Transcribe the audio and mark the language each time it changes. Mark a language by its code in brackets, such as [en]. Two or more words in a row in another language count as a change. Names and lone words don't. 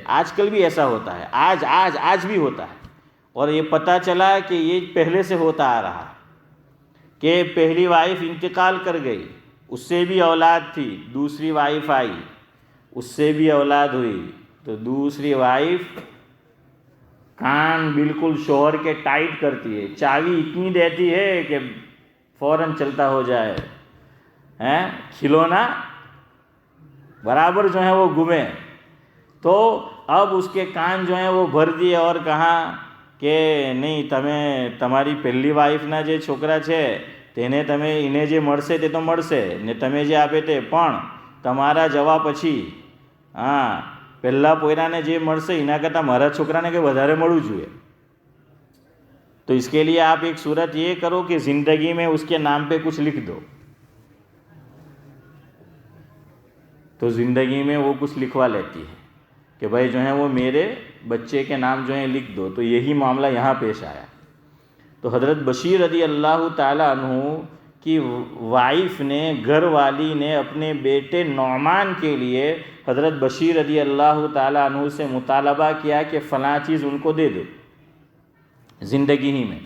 [ur] آج کل بھی ایسا ہوتا ہے، آج بھی ہوتا ہے. اور یہ پتہ چلا کہ یہ پہلے سے ہوتا آ رہا ہے کہ پہلی وائف انتقال کر گئی، اس سے بھی اولاد تھی، دوسری وائف آئی، اس سے بھی اولاد ہوئی، تو دوسری وائف کان بالکل شوہر کے ٹائٹ کرتی ہے، چابی اتنی دیتی ہے کہ فوراً چلتا ہو جائے، کھلونا برابر جو ہے وہ گمے. تو اب اس کے کان جو ہیں وہ بھر دیے اور کہا کہ نہیں [gu] તમારી પહેલી વાઈફના જે છોકરા છે તેને તમે એને જે મળશે તે તો મળશે ને તમે જે આપે તે, પણ તમારા જવા પછી પહેલા પોયરાને જે મળશે એના કરતાં મારા છોકરાને કંઈ વધારે મળવું જોઈએ. [ur] تو اس کے لیے آپ ایک صورت یہ کرو کہ زندگی میں اس کے نام پہ کچھ لکھ دو. تو زندگی میں وہ کچھ لکھوا لیتی ہے کہ بھائی جو ہیں وہ میرے بچے کے نام جو ہیں لکھ دو. تو یہی معاملہ یہاں پیش آیا. تو حضرت بشیر رضی اللہ تعالیٰ عنہ کہ وائف نے، گھر والی نے اپنے بیٹے نعمان کے لیے حضرت بشیر رضی اللہ تعالیٰ عنہ سے مطالبہ کیا کہ فلاں چیز ان کو دے دے زندگی ہی میں.